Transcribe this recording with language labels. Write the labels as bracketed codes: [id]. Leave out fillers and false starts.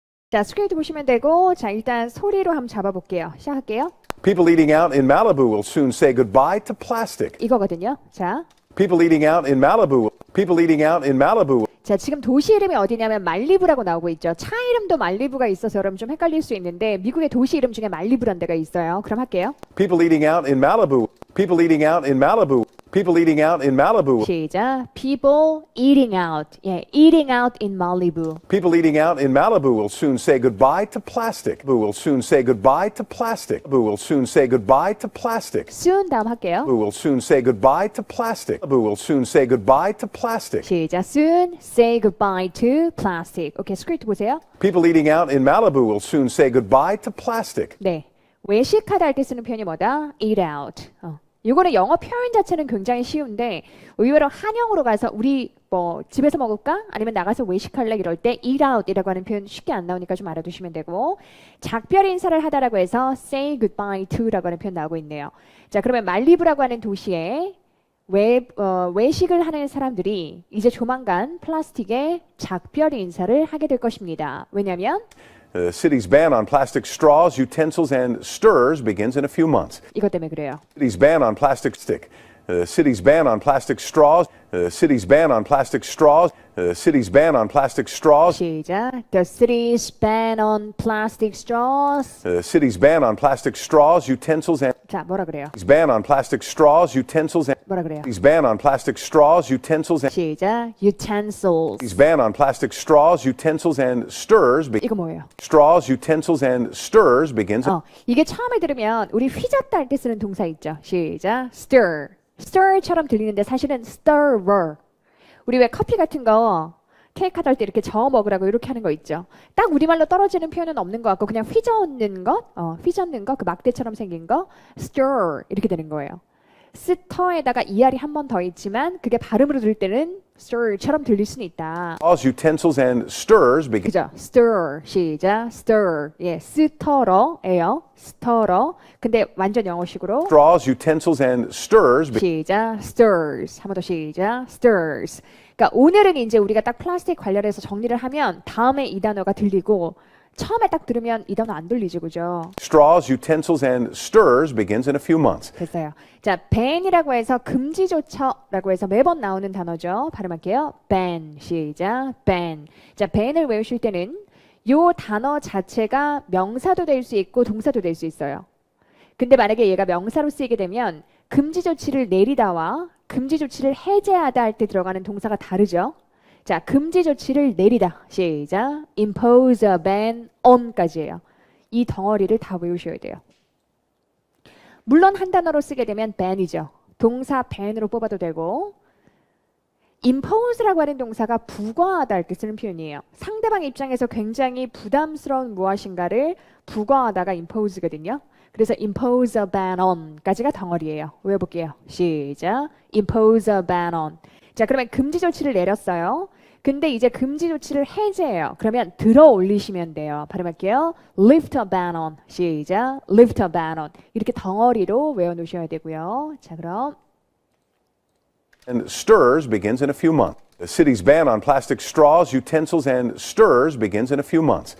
[ko] 자, 스크립트 보시면 되고, 자, 일단 소리로 한번 잡아볼게요. 시작할게요. [en] People eating out in Malibu will soon say goodbye to plastic. [ko] 이거거든요. 자, [en] People eating out in Malibu. People eating out in Malibu. [ko] 자, 지금 도시 이름이 어디냐면 말리부라고 나오고 있죠. 차 이름도 말리부가 있어서 여러분 좀 헷갈릴 수 있는데 미국의 도시 이름 중에 말리부라는 데가 있어요. 그럼 할게요. [en] People eating out in Malibu. People eating out in Malibu. People eating out in Malibu. 시작. People eating out. 예, eating out in Malibu. People eating out in Malibu will soon say goodbye to plastic. Who will soon say goodbye to plastic. Who will soon say goodbye to plastic. [ko] soon 다음 할게요. [en] Who will soon say goodbye to plastic. Who will soon say goodbye to plastic. [ko] 시작. [en] soon say goodbye to plastic. [ko] 오케이, 스크립트 보세요. [en] People eating out in Malibu will soon say goodbye to plastic. [ko] 네, 외식하다 할 때 쓰는 표현이 뭐다? [en] eat out. [ko] 이거는 영어 표현 자체는 굉장히 쉬운데 의외로 한영으로 가서 우리 뭐 집에서 먹을까? 아니면 나가서 외식할래? 이럴 때 eat out이라고 하는 표현 쉽게 안 나오니까 좀 알아두시면 되고 작별 인사를 하다라고 해서 say goodbye to라고 하는 표현 나오고 있네요. 자, 그러면 말리부라고 하는 도시에 외식을 하는 사람들이 이제 조만간 플라스틱에 작별 인사를 하게 될 것입니다. 왜냐하면 [en] The city's ban on plastic straws, utensils, and stirrers begins in a few months. 이것 때문에 그래요. City's ban on plastic stick. The city's ban on plastic straws. The city's ban on plastic straws. The city's ban on plastic straws. [ko] 시작. [en] The city's ban on plastic straws. The city's ban on plastic straws, utensils, and [ko] 자, 뭐라 그래요? [en] city's ban on plastic straws, utensils, and [ko] 뭐라 그래요? [en] city's ban on plastic straws, utensils, and 시작. utensils. city's ban on plastic straws, utensils, and stirrers. [ko] 이거 뭐예요? [en] Straws, utensils, and stirrers begins. [ko] 이게 처음에 들으면 우리 휘젓다 할 때 쓰는 동사 있죠. [en] 시작. stir. [ko] stir처럼 들리는데 사실은 stirrer. 우리 왜 커피 같은 거 케이크 하다 할 때 이렇게 저어 먹으라고 이렇게 하는 거 있죠. 딱 우리말로 떨어지는 표현은 없는 것 같고 그냥 휘젓는 것, 휘젓는 거, 그 막대처럼 생긴 거, stir 이렇게 되는 거예요. 스터에다가 ER이 한 번 더 있지만 그게 발음으로 들을 때는 stir처럼 들릴 수는 있다. [en] Straws, utensils, and stirrers begin. [ko] 그죠? stir 시작. stir 예, 스터러예요. 스터러. 근데 완전 영어식으로 [en] Straws, utensils, and stirrers begin. [ko] 시작. stirs. 한 번 더 시작. stirs. 그러니까 오늘은 이제 우리가 딱 플라스틱 관련해서 정리를 하면 다음에 이 단어가 들리고 처음에 딱 들으면 이 단어 안 들리지, 그죠? [en] Straws, utensils, and stirrers begins in a few months. [ko] 됐어요. 자, ban이라고 해서 금지 조처라고 해서 매번 나오는 단어죠. 발음할게요. ban. 시작. ban. 자, ban을 외우실 때는 요 단어 자체가 명사도 될 수 있고 동사도 될 수 있어요. 근데 만약에 얘가 명사로 쓰이게 되면 금지 조치를 내리다와 금지 조치를 해제하다 할 때 들어가는 동사가 다르죠. 자, 금지 조치를 내리다. 시작. [en] impose a ban on까지예요. [ko] 이 덩어리를 다 외우셔야 돼요. 물론 한 단어로 쓰게 되면 ban이죠. 동사 ban으로 뽑아도 되고 impose라고 하는 동사가 부과하다 할 때 쓰는 표현이에요. 상대방 입장에서 굉장히 부담스러운 무엇인가를 부과하다가 impose거든요. 그래서 [en] impose a ban on [ko] 까지가 덩어리예요. 외워볼게요. 시작. [en] impose a ban on. [ko] 자, 그러면 금지 조치를 내렸어요. 근데 이제 금지 조치를 해제해요. 그러면 들어 올리시면 돼요. 발음할게요. [en] lift a ban on. 시작. lift a ban on. [ko] 이렇게 덩어리로 외워놓으셔야 되고요. 자, 그럼 [en] And stirrers begins in a few months. The city's ban on plastic straws, utensils, and stirrers begins in a few months.